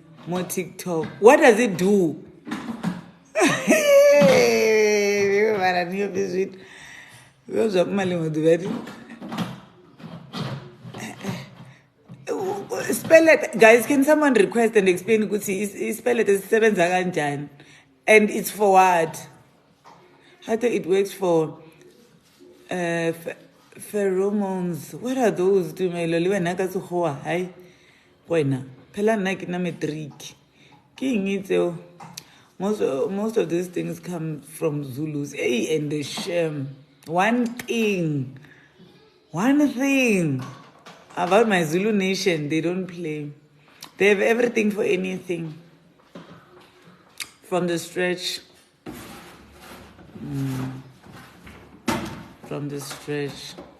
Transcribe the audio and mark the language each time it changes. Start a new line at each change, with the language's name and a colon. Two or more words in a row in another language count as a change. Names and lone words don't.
English: More TikTok. What does it do? Spell it. Guys, can someone request and explain? Spell it as 7 Zaganjan. And it's for what? How do it works for pheromones? What are those?
Southern Sotho: Do my loli na ka tsogoa hai wena phela nna ke na matric ke eng itseo.
English: Most of these things come from Zulus. Hey, and the shame. One thing about my Zulu nation, they don't play. They have everything for anything. From the stretch. From the stretch.